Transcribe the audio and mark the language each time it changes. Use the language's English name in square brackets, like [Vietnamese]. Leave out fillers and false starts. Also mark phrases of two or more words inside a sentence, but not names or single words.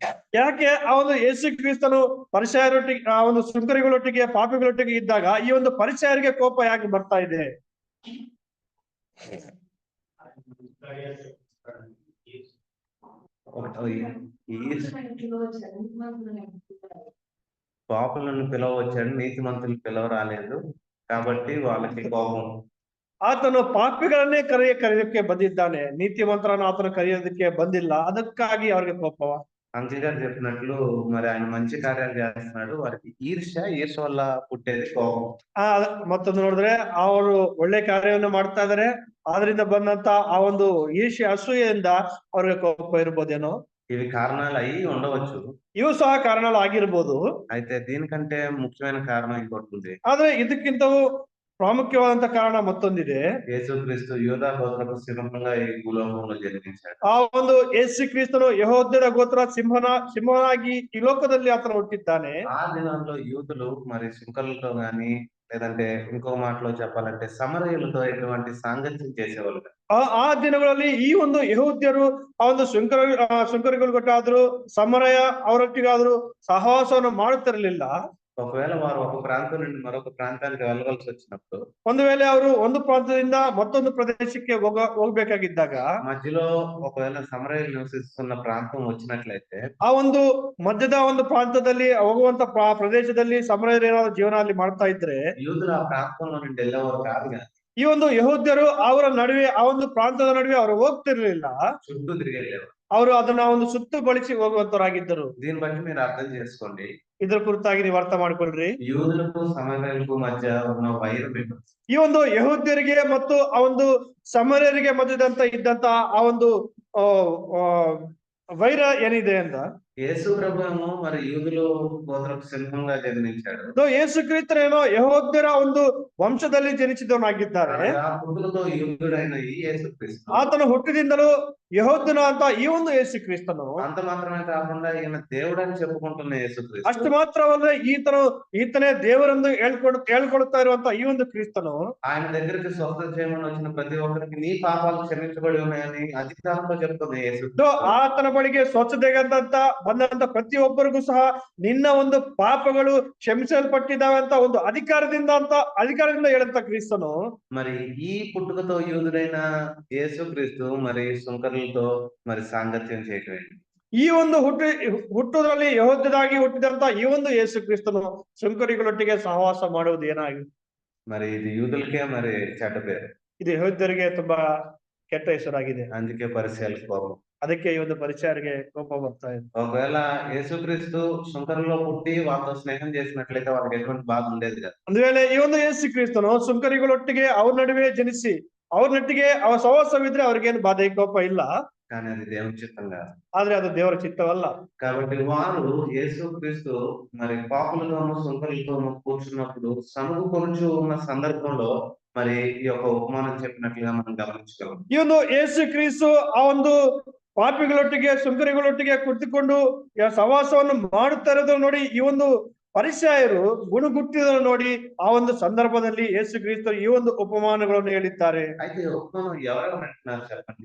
[Kannada] ಯಾಕೆ ಆ ಒಂದು ಯೇಸು ಕ್ರಿಸ್ತನು ಪರಿಸಯರೊಟ್ಟಿಗೆ ಆ ಒಂದು ಸುಂಕರಿಗಳೊಟ್ಟಿಗೆ ಪಾಪಿಗಳೊಟ್ಟಿಗೆ ಇದ್ದಾಗ ಈ ಒಂದು ಪರಿಸಯರಿಗೆ ಕೋಪ ಯಾಕೆ ಬರ್ತಾ ಇದೆ? [Telugu] పాపులను పిలవచ్చాడు, నీతిమంతులు పిలవ రాలేదు కాబట్టి వాళ్ళకి కోపం. [Kannada] ಆತನು ಪಾಪಿಗಳನ್ನೇ ಕರೆಯೋದಕ್ಕೆ ಬಂದಿದ್ದಾನೆ, ನೀತಿವಂತರನ್ನು ಆತನು ಕರೆಯೋದಕ್ಕೆ ಬಂದಿಲ್ಲ, ಅದಕ್ಕಾಗಿ ಅವ್ರಿಗೆ ಕೋಪವ. [Telugu] అంకిల్ గారు చెప్పినట్లు మరి ఆయన మంచి కార్యాలు చేస్తున్నాడు, వారికి ఈర్ష్య వల్ల పుట్టేది కోపం. [Kannada] ಮತ್ತೊಂದು ನೋಡಿದ್ರೆ ಅವರು ಒಳ್ಳೆ ಕಾರ್ಯವನ್ನು ಮಾಡ್ತಾ ಇದಾರೆ, ಆದ್ರಿಂದ ಬಂದಂತ ಆ ಒಂದು ಈರ್ಷ್ಯ ಅಸೂಯೆಯಿಂದ ಅವ್ರಿಗೆ ಕೋಪ ಇರ್ಬೋದೇನೋ. [Telugu] ఇవి కారణాలు అయి ఉండవచ్చు. [Kannada] ಇವು ಸಹ ಕಾರಣಗಳು ಆಗಿರ್ಬೋದು. [Telugu] అయితే దీనికంటే ముఖ్యమైన కారణం ఇంకోటి ఉంది. [Kannada] ಆದ್ರೆ ಇದಕ್ಕಿಂತವೂ ಪ್ರಾಮುಖ್ಯವಾದಂತ ಕಾರಣ ಮತ್ತೊಂದಿದೆ. [Telugu] యేసుక్రీస్తు యూదా గోత్రపు సింహంగా ఈ భూలోకంలో జన్మించాడు. [Kannada] ಆ ಒಂದು ಯೇಸು ಕ್ರಿಸ್ತನು ಯೆಹೂದ್ಯರ ಗೋತ್ರ ಸಿಂಹನಾಗಿ ಈ ಲೋಕದಲ್ಲಿ ಆತನು ಹುಟ್ಟಿದ್ದಾನೆ. [Telugu] ఆ దినాల్లో యూదులు మరి సుంకరులతో గాని లేదంటే ఇంకో మాటలో చెప్పాలంటే సమరయులతో ఎటువంటి సాంగత్యం చేసేవాళ్ళు కాదు. [Kannada] ಆ ದಿನಗಳಲ್ಲಿ ಈ ಒಂದು ಯೆಹೂದ್ಯರು ಆ ಒಂದು ಸುಂಕರಿಗಳಿಗೊಟ್ಟಾದ್ರು ಸಮರಯ ಅವರೊಟ್ಟಿಗಾದ್ರು ಸಹವಾಸವನ್ನು ಮಾಡುತ್ತಿರಲಿಲ್ಲ. [Telugu] ఒకవేళ వారు ఒక ప్రాంతం నుండి మరొక ప్రాంతానికి వెళ్ళవలసి వచ్చినప్పుడు, [Kannada] ಒಂದು ವೇಳೆ ಅವರು ಒಂದು ಪ್ರಾಂತದಿಂದ ಮತ್ತೊಂದು ಪ್ರದೇಶಕ್ಕೆ ಹೋಗ್ಬೇಕಾಗಿದ್ದಾಗ [Telugu] మధ్యలో ఒకవేళ సమరయులు నివసిస్తున్న ప్రాంతం వచ్చినట్లయితే [Kannada] ಆ ಒಂದು ಮಧ್ಯದ ಒಂದು ಪ್ರಾಂತದಲ್ಲಿ ಹೋಗುವಂತ ಪ್ರದೇಶದಲ್ಲಿ ಸಮರಯರು ಏನಾದ್ರು ಜೀವನ ಅಲ್ಲಿ ಮಾಡ್ತಾ ಇದ್ರೆ [Telugu] యూదులు ఆ ప్రాంతంలో నుండి వెళ్ళేవారు కాదు కానీ [Kannada] ಈ ಒಂದು ಯೆಹೂದ್ಯರು ಅವರ ನಡುವೆ ಆ ಒಂದು ಪ್ರಾಂತದ ನಡುವೆ ಅವರು ಹೋಗ್ತಿರ್ಲಿಲ್ಲ, [Telugu] చుట్టూ తిరిగి వెళ్ళేవారు. [Kannada] ಅವರು ಅದನ್ನ ಒಂದು ಸುತ್ತು ಬಳಸಿ ಹೋಗುವಂತವರಾಗಿದ್ದರು. [Telugu] దీన్ని బట్టి మీరు అర్థం చేసుకోండి, [Kannada] ಇದ್ರ ಕುರಿತಾಗಿ ನೀವು ಅರ್ಥ ಮಾಡ್ಕೊಳ್ರಿ. [Telugu] యూదులకు సమరయులకు మధ్య ఉన్న వైరం ఏంటో. [Kannada] ಈ ಒಂದು ಯೆಹೂದ್ಯರಿಗೆ ಮತ್ತು ಆ ಒಂದು ಸಮರಯರಿಗೆ ಮಧ್ಯದಂತ ಇದ್ದಂತ ಆ ಒಂದು ವೈರ ಏನಿದೆ ಅಂತ, [Telugu] యేసు ప్రభువు మరి యూదులు గోత్రపు సింహంగా జన్మించాడు. [Kannada] ಯೇಸು ಕ್ರಿಸ್ತನೇನೋ ಯೆಹೂದ್ಯರ ಒಂದು ವಂಶದಲ್ಲಿ ಜನಿಸಿದವನಾಗಿದ್ದಾರೆ. [Telugu] ఆ పుట్టుకతో యూదుడైన ఈ యేసుక్రీస్తు [Kannada] ಆತನ ಹುಟ್ಟಿನಿಂದಲೂ ಯೆಹೂದ್ಯನ ಅಂತ ಈ ಒಂದು ಯೇಸು ಕ್ರಿಸ್ತನು, [Telugu] అంత మాత్రమే కాకుండా ఈయన దేవుడని చెప్పుకుంటున్న యేసుక్రీస్తు, [Kannada] ಅಷ್ಟು ಮಾತ್ರವಲ್ಲದೆ ಈತನೇ ದೇವರೆಂದು ಹೇಳ್ಕೊಳ್ತಾ ಇರುವಂತ ಈ ಒಂದು ಕ್ರಿಸ್ತನು [Telugu] ఆయన దగ్గరికి స్వస్థత చేయమని వచ్చిన ప్రతి ఒక్కరికి నీ పాపాలు క్షమించబడి ఉన్నాయని అధికారంతో చెప్తున్న యేసు. [Kannada] ಆತನ ಬಳಿಗೆ ಸ್ವಚ್ಛತೆಗಂತ ಬಂದಂತ ಪ್ರತಿಯೊಬ್ಬರಿಗೂ ಸಹ ನಿನ್ನ ಒಂದು ಪಾಪಗಳು ಕ್ಷಮಿಸಲ್ಪಟ್ಟಿದ್ದಾವೆ ಅಂತ ಒಂದು ಅಧಿಕಾರದಿಂದ ಹೇಳಂತ ಕ್ರಿಸ್ತನು, [Telugu] మరి ఈ పుట్టుకతో యూదుడైన యేసుక్రీస్తు మరి సుంకరులతో మరి సాంగత్యం చేయటం ఏంటి? [Kannada] ಈ ಒಂದು ಹುಟ್ಟುದ್ರಲ್ಲಿ ಯೆಹೂದ್ಯರಾಗಿ ಹುಟ್ಟಿದಂತ ಈ ಒಂದು ಯೇಸು ಕ್ರಿಸ್ತನು ಸುಂಕರಿಗಳೊಟ್ಟಿಗೆ ಸಹವಾಸ ಮಾಡುವುದು ಏನಾಗಿ? [Telugu] మరి ఇది యూదులకే మరి చెడ్డ పేరు. [Kannada] ಇದು ಯೆಹೂದ್ಯರಿಗೆ ತುಂಬಾ ಕೆಟ್ಟ ಹೆಸರಾಗಿದೆ. [Telugu] అందుకే పరిసయ్యులకు కోపం. [Kannada] ಅದಕ್ಕೆ ಈ ಒಂದು ಪರಿಸಯರಿಗೆ ಕೋಪ ಬರ್ತಾ ಇದೆ. [Telugu] ఒకవేళ యేసుక్రీస్తు సుంకరులో పుట్టి వాళ్ళతో స్నేహం చేసినట్లయితే వాళ్ళకి ఎటువంటి బాధ ఉండేది కాదు. [Kannada] ಒಂದು ವೇಳೆ ಈ ಒಂದು ಯೇಸು ಕ್ರಿಸ್ತನು ಸುಂಕರಿಗಳೊಟ್ಟಿಗೆ ಅವ್ರ ನಡುವೆ ಜನಿಸಿ ಅವ್ರ ನಟ್ಟಿಗೆ ಸಹವಾಸವಿದ್ರೆ ಅವ್ರಿಗೇನು ಬಾಧೆ ಕೋಪ ಇಲ್ಲ. [Telugu] కానీ అది దేవుని చిత్తం కాదు. [Kannada] ಆದ್ರೆ ಅದು ದೇವರ ಚಿತ್ತವಲ್ಲ. [Telugu] కాబట్టి వారు యేసుక్రీస్తు మరి పాపులతోనూ సుంకరులతోనూ కూర్చున్నప్పుడు సనుగుకొనుచు ఉన్న సందర్భంలో మరి ఈ యొక్క ఉపమానం చెప్పినట్లుగా మనం గమనించగలం. [Kannada] ಈ ಒಂದು ಯೇಸು ಕ್ರಿಸ್ತು ಆ ಒಂದು ಪಾಪಿಗಳೊಟ್ಟಿಗೆ ಸುಂಕರಿಗಳೊಟ್ಟಿಗೆ ಕುಳಿತುಕೊಂಡು ಸಹವಾಸವನ್ನು ಮಾಡುತ್ತಾ ಇರೋದನ್ನು ನೋಡಿ ಈ ಒಂದು ಪರಿಸಯರು ಗುಣಗುಟ್ಟಿದನ್ನು ನೋಡಿ ಆ ಒಂದು ಸಂದರ್ಭದಲ್ಲಿ ಯೇಸು ಕ್ರಿಸ್ತು ಈ ಒಂದು ಉಪಮಾನಗಳನ್ನು ಹೇಳಿದ್ದಾರೆ. [Telugu] అయితే ఈ ఉపమానం ఎవరెవరు అంటున్నారు చెప్పండి?